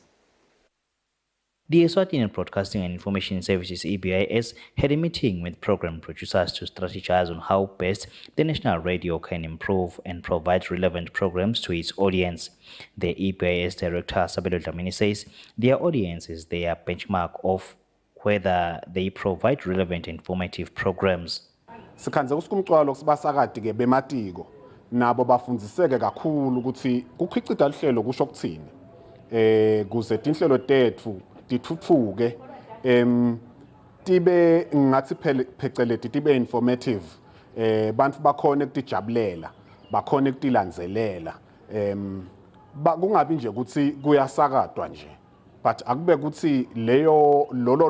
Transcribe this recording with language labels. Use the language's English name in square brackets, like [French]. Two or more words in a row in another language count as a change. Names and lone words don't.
[English] The Eswatini Broadcasting and Information Services EBIS had a meeting with program producers to strategize on how best the national radio can improve and provide relevant programs to its audience. The EBIS director Sabelo Dlamini says their audience is their benchmark of whether they provide relevant informative programs. [Swati] Sikhanze usikumcwalo sibasakade ke bematiko nabo bafundziseke kakhulu ukuthi kukhicita lihlelo kusho ukuthini kuze tinhlelo tethu tithuthuke tibe ngathi pheceleti tibe informative bantu bakhona ukutijabulela bakhona ukutilandzelela kungabi nje ukuthi kuyasakadwa nje but akube ukuthi lolo